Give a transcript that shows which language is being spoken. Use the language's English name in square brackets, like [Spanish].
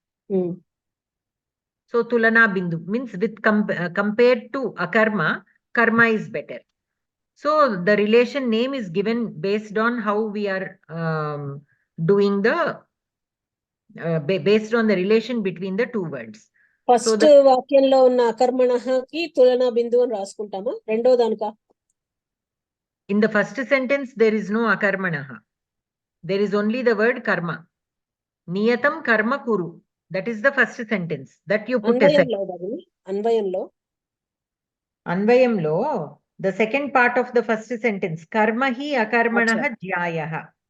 [English] So tulana bindu means with compared to akarma, karma is better. So the relation name is given based on how we are doing the based on the relation between the two words. [Telugu] First వాక్యంలో ఉన్న అకర్మణకి తులనా బిందు అని రాసుకుంటామా? రెండో దానికా? [English] In the first sentence there is no akarmanaha. There is only the word karma. [Sanskrit] Niyatam karma kuru. [English] That is the first sentence that you put aside. Anvayamlo the second part of the first sentence, [Sanskrit] karma hi akarmanaha jyayaha.